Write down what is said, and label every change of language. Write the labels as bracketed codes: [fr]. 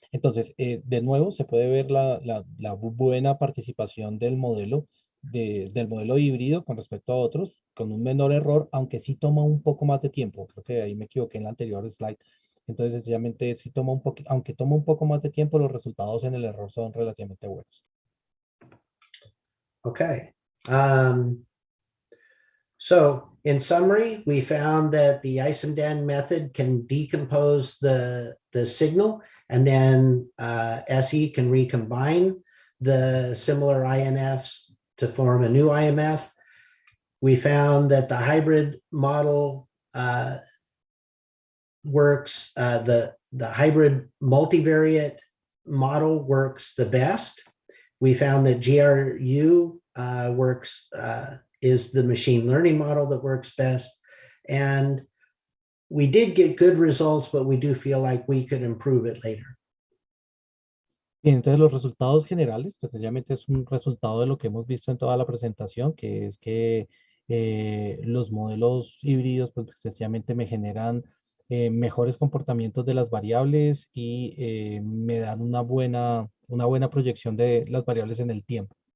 [es] Entonces, de nuevo, se puede ver la buena participación del modelo, del modelo híbrido con respecto a otros, con un menor error, aunque sí toma un poco más de tiempo. Creo que ahí me equivoqué en la anterior slide. Entonces, sencillamente, sí toma un poco, aunque toma un poco más de tiempo, los resultados en el error son relativamente buenos. [en] Okay. So in summary, we found that the ISMDN method can decompose the signal, and then SE can recombine the similar INFs to form a new IMF. We found that the hybrid model works, the hybrid multivariate model works the best. We found that GRU works, is the machine learning model that works best. And we did get good results, but we do feel like we could improve it later. [es] Bien, entonces los resultados generales, pues sencillamente es un resultado de lo que hemos visto en toda la presentación, que es que los modelos híbridos, pues sencillamente me generan mejores comportamientos de las variables y me dan una buena proyección de las variables en el tiempo.